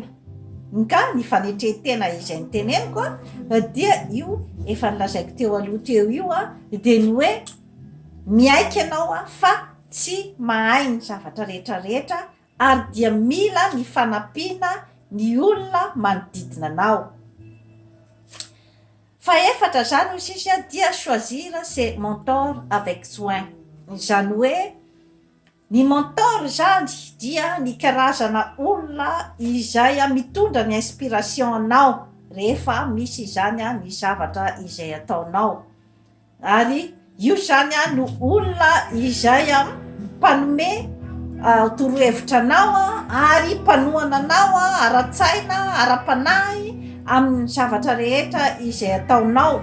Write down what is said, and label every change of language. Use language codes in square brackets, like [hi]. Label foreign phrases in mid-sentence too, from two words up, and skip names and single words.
[mg] Ka ny fanetretena izay nyteneniko dia io efa nilazaiko teo aloha teo io dia ny hoe miaika ianao fa tsy mahay ny zavatra rehetrarehetra ary dia mila ny fanampiana ny olona manodidina anao. Faefatra zany ozy izy dia [fr] choisir ses mentors avec soin. [mg] Zany hoe ny mentor zany dia ny karazana olona izay mitondra ny inspiration anao rehefa misy zany ny zavatra izay ataonao. Ary io zany no olona izay mpanome torohevitra anao ary mpanohana anao ara-tsaina, ara-panahy amin'ny zavatra rehetra izay ataonao.